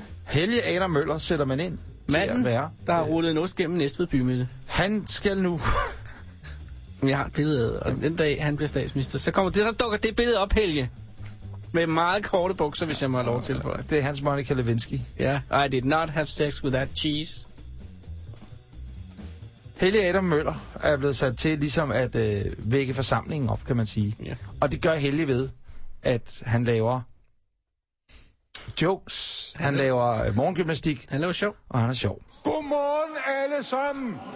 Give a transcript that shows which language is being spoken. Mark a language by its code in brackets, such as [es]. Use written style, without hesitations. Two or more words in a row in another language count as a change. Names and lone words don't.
[da] Helge Adam Møller sætter man ind Manden, til at være. Der har rullet en ost gennem Næstved bymidte. Han skal nu... Jeg har et billede, og den dag han bliver statsminister, så kommer det, der dukker det billede op, Helge. Med meget korte bukser, hvis jeg må have lov til for det. Det er Hans Monica Lewinsky. Ja, yeah. [en] I did not have sex with that cheese. [da] Helge Adam Møller er blevet sat til ligesom at vække forsamlingen op, kan man sige. Yeah. Og det gør Helge ved, at han laver jokes, han laver morgengymnastik. Han laver sjov. Og han er sjov. Godmorgen alle sammen.